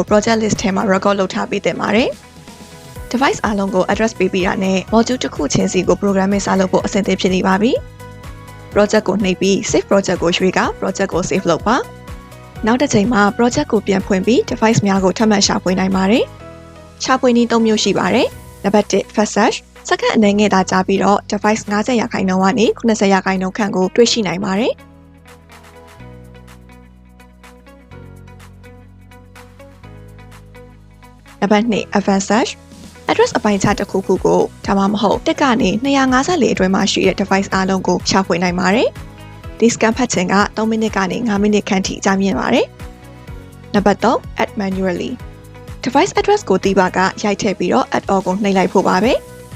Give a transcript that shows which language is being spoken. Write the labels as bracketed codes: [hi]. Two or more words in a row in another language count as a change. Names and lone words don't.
[en] project list [my] ထဲမှာ record လုပ်ထားပေးသင့်ပါတယ် device အားလုံးကို address ပေးပြီးတာနဲ့ module တစ်ခုချင်းစီကို programming စလုပ်ဖို့အဆင်သင့်ဖြစ်နေပါပြီ project ကိုနှိပ်ပြီး [en] save project [my] ကိုရွှေ့က project ကို save လုပ်ပါနောက်တစ်ချိန်မှာ project ကိုပြန်ဖွင့်ပြီး device များကိုထပ်မံရှာဖွေနိုင်ပါတယ်ရှာဖွေနည်း3မျိုးရှိပါတယ်နံပါတ်1 [en] fast search [my] စက္ကန့်အနည်းငယ်သာကြာပြီးတော့ device 50%ကနေ80%ခန့်ကိုတွေ့ရှိနိုင်ပါတယ် နံပါတ်2 [en] advanced search [my] address အပိုင်းခြားတစ်ခုခုကိုဒါမှမဟုတ်တက်ကနေ254အတွင်းမှာရှိတဲ့ device အားလုံးကိုရှာဖွေနိုင်ပါတယ်ဒီ scan ဖတ်ခြင်းက3မိနစ်ကနေ5မိနစ်ခန့်ထိကြာမြင့်ပါတယ်နံပါတ်3 [en] add manually device address [my] ကိုသိပါကရိုက်ထည့်ပြီးတော့ [en] add all [my] ကိုနှိပ်လိုက်ဖို့ပါပဲ